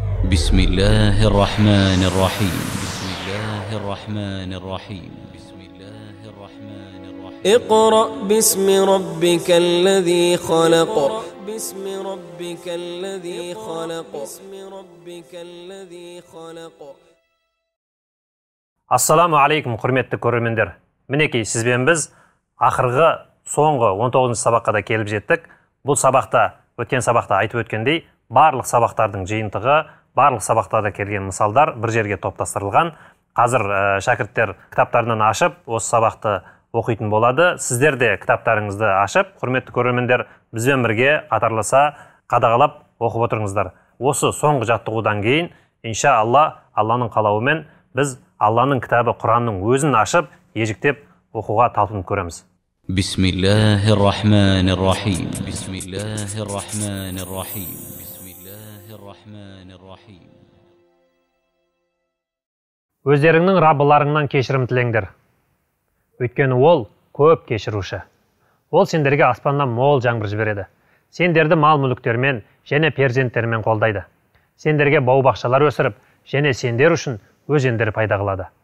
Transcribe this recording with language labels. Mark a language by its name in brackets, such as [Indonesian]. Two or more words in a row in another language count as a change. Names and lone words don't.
[Arabic] بسم الله الرحمن الرحيم بسم الله الرحمن الرحيم بسم الله الرحمن الرحيم اقرأ باسم ربك الذي خلق باسم ربك الذي خلق باسم ربك الذي خلق السلام عليكم, [Kazakh] құрметті көрермендер. Мінекей сізбен біз ақырғы соңғы 19 сабаққа да келіп жеттік. Бұл сабақта, өткен сабақта айтып өткендей, барлық сабақтардың жиынтығы, барлық сабақтарда келген мысалдар бір жерге топтастырылған. Қазір шәкірттер кітаптарынан ашып, осы сабақты оқитын болады. Сіздер де кітаптарыңызды ашып, құрметті көрермендер, бізбен бірге қатарласа қадағалап оқып отырыңыздар. Осы соңғы жаттығудан кейін, иншалла, Алланың қалауымен біз Алланың кітабы Құранның өзін ашып, ежіктеп оқуға талпынып көреміз. [Arabic] بسم الله الرحمن الرحيم. بسم الله الرحمن الرحيم. بسم الله الرحمن الرحيم. [Kazakh] Өздеріңнің Раббыларыңнан кешірім тілеңдер. Өйткені ол көп кешіруші. Ол сендерге аспаннан мол жаңбыр жібереді. Сендерді мал-мүліктермен және перзенттермен қолдайды. Сендерге бау-бақшалар өсіріп, және сендер үшін өзендер пайда қылады.